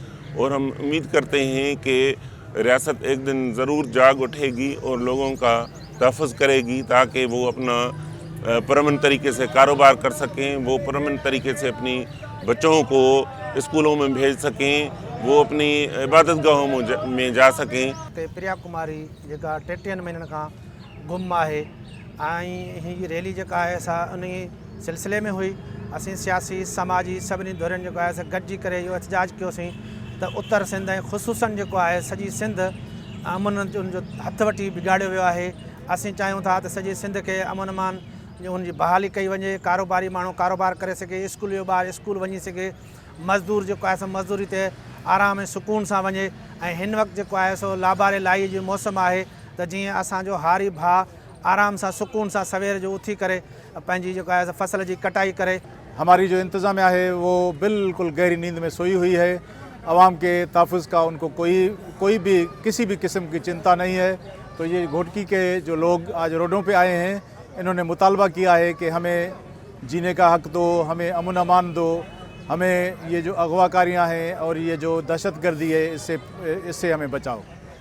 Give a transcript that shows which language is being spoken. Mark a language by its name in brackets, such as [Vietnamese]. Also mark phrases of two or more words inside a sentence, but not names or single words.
[Urdu] اور ہم امید کرتے ہیں کہ ریاست ایک دن ضرور جاگ اٹھے گی اور لوگوں کا تحفظ کرے گی تاکہ وہ اپنا پرامن طریقے سے کاروبار کر سکیں، وہ پرامن طریقے سے اپنی بچوں کو اسکولوں میں بھیج سکیں، وہ اپنی عبادت گاہوں میں جا سکیں. [Sindhi] प्रिया कुमारी जेका 33 महीननि खां गुम आहे ऐं हीअ रैली जेका आहे असां उन सिलसिले में हुई. असीं सियासी समाजी सभिनी धुरनि जेको आहे असां गॾिजी करे इहो एहतजाज कयोसीं त उत्तर सिंध ऐं ख़ुसूसन जेको आहे सॼी सिंध अमन जो हथ वठी बिगाड़ियो वियो आहे. असीं चाहियूं था त सॼी सिंध खे अमन अमान उनजी बहाली कई वञे, कारोबारी माण्हू कारोबार करे सघे, स्कूल जो ॿार स्कूल वञी सघे, मज़दूर जेको आहे सो मज़दूरी ते आराम ऐं सुकून सां वञे. ऐं हिन वक़्तु जेको आहे सो लाबारे लाई जो मौसम आहे त जीअं असांजो हारी भाउ आराम सां सुकून सां सवेर जो उथी करे पंहिंजी जेको आहे फसल जी कटाई करे. [Urdu] ہماری جو انتظامیہ ہے وہ بالکل گہری نیند میں سوئی ہوئی ہے. عوام کے تحفظ کا ان کو کوئی بھی کسی بھی قسم کی چنتا نہیں ہے. تو یہ گھوٹکی کے جو لوگ آج روڈوں پہ آئے ہیں، انہوں نے مطالبہ کیا ہے کہ ہمیں جینے کا حق دو، ہمیں امن امان دو، ہمیں یہ جو اغواکاریاں ہیں اور یہ جو دہشت گردی ہے اس سے ہمیں بچاؤ.